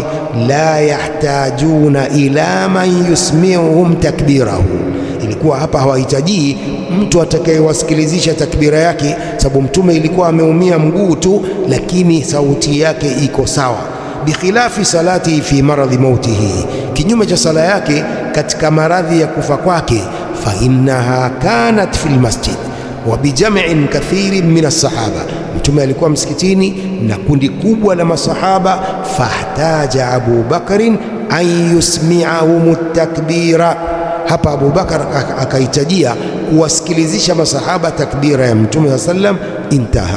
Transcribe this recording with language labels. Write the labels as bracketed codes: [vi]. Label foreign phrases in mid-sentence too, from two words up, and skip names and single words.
[ar] لا يحتاجون إلا من يسمعهم تكبيره, [sw] ilikuwa hapa hawahitaji mtu atakayewasikilizisha takbira yake, sababu Mtume ilikuwa ameumia mguu tu, lakini sauti yake iko sawa. [ar] بخلاف صلاة في مرض موته, [sw] kinyume cha sala yake katika maradhi ya kufa kwake. [ar] فإنها كانت في المسجد وبجمع كثير من الصحابة, [sw] Mtume alikuwa msikitini na kundi kubwa la masahaba. [ar] فاحتاج أبو بكر أن يسمعهم التكبير, [sw] hapa Abu Bakar akahitajia kuwasikilizisha masahaba takbira ya Mtume sallam. Intaha.